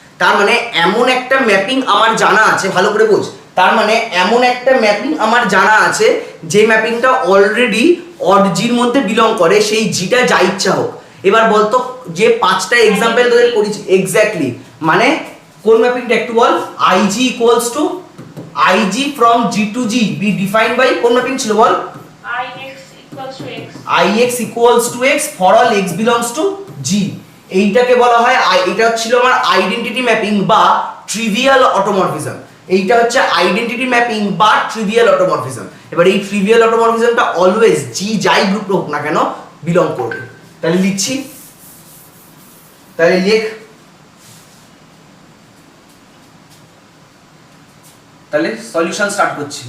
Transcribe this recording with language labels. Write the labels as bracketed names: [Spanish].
[Bangla] তার মানে এমন একটা ম্যাপিং আমার জানা আছে, ভালো করে বোঝ, তার মানে এমন একটা ম্যাপিং আমার জানা আছে যে ম্যাপিংটা অলরেডি অরজির মধ্যে বিলং করে, সেই জিটা যা ইচ্ছা হোক। এবার বলতো যে 5টা এক্সাম্পল তোদের করেছি এক্স্যাক্টলি, মানে কোন ম্যাপিংটা একটু বল। [English] I G equals to I G from G to G be defined by [Bangla] কোন ম্যাপিং ছিল বল? [English] ix equals to x. ix equals to x for all x belongs to g। [Bangla] এইটাকে বলা হয়, এটা ছিল আমার আইডেন্টিটি ম্যাপিং বা ট্রিভিয়াল অটোমরফিজম। এইটা হচ্ছে আইডেন্টিটি ম্যাপিং বা ট্রিভিয়াল অটোমরফিজম। এবার এই ট্রিভিয়াল অটোমরফিজমটা অলওয়েজ জি যাই গ্রুপ হোক না কেন বিলং করবে। তাহলে লিখছি, তাহলে লেখ, তাহলে সলিউশন স্টার্ট করছি।